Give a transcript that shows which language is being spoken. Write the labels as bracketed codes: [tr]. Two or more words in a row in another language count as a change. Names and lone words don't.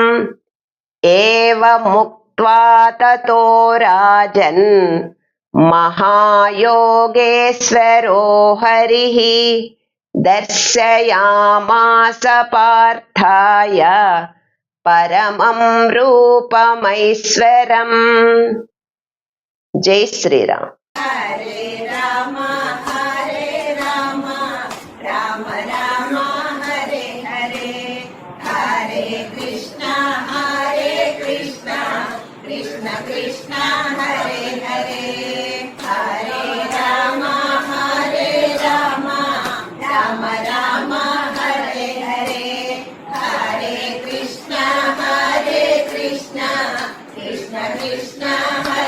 [sa] ఏవముక్త్వా తతో రాజన్ మహాయోగేశ్వరో హరిః దర్శయామాస పార్థాయ పరమం రూపమైశ్వరం. [hi] జై శ్రీరామ్. [sa] హరే రామ రామ రామ హరే హరే, హరే కృష్ణ కృష్ణ కృష్ణ హరే హరే. హరే రామ రామ రామ హరే హరే, హరే కృష్ణ Krishna